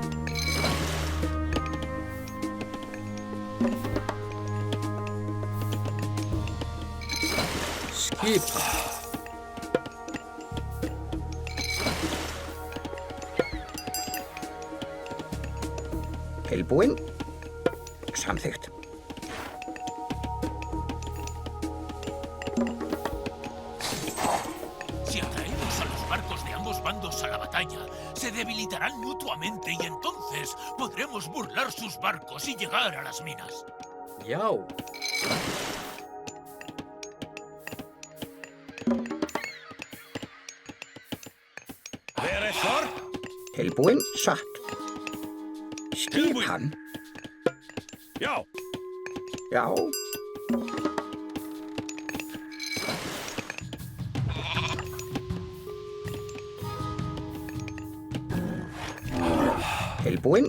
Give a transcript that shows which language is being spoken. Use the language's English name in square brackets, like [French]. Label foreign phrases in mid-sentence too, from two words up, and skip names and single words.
[Icelandic] Skipan. Tilbúinn? Samþykkt. [Spanish] Si atraemos a los barcos de ambos bandos a la batalla, se debilitarán mutuamente y entonces podremos burlar sus barcos y llegar a las minas. [Icelandic] Já. Tilbúinn? Satt. Skipan? Já. Já. Tilbúinn?